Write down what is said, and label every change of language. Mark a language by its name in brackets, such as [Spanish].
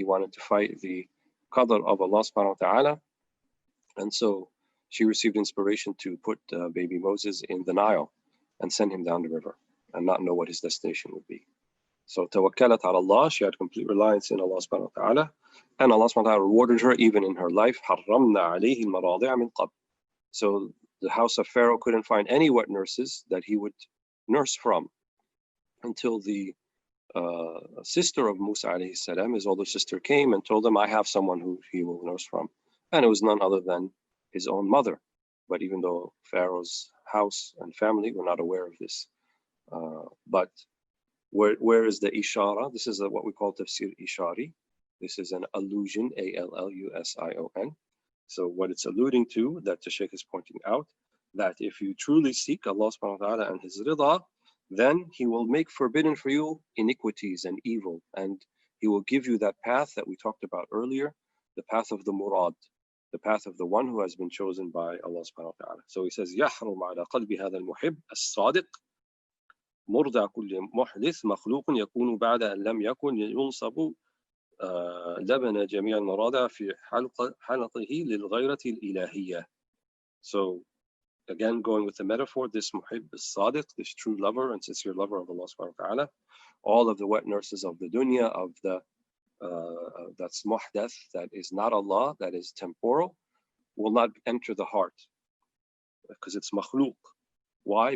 [English] He wanted to fight the qadr of Allah subhanahu wa ta'ala. And so she received inspiration to put baby Moses in the Nile and send him down the river and not know what his destination would be. So [Arabic] tawakkalat ala Allah, [English] she had complete reliance in Allah subhanahu wa ta'ala, and Allah subhanahu wa ta'ala rewarded her even in her life. [Arabic] حرمنا عليه المراضع من قبل. [English] So the house of Pharaoh couldn't find any wet nurses that he would nurse from until the sister of Musa alayhi salam, his older sister, came and told him, I have someone who he will nurse from. And it was none other than his own mother. But even though Pharaoh's house and family were not aware of this. But where is the ishara? This is what we call tafsir ishari. This is an allusion, A-L-L-U-S-I-O-N. So what it's alluding to, that the Shaykh is pointing out, that if you truly seek Allah subhanahu wa ta'ala and his rida, then he will make forbidden for you iniquities and evil, and he will give you that path that we talked about earlier, the path of the murad, the path of the one who has been chosen by Allah subhanahu wa ta'ala. So he says, [Arabic] يحرم على قلب هذا المحب الصادق مرضع كل محدث مخلوق يكون بعد أن لم يكن ينصب لبن جميع المراضع في حلقه للغيرة الإلهية. [English] So again, going with the metaphor, this muhib is sadiq, this true lover and sincere lover of Allah subhanahu wa ta'ala, all of the wet nurses of the dunya, of the that's muhdath, that is not Allah, that is temporal, will not enter the heart because it's makhluq. Why?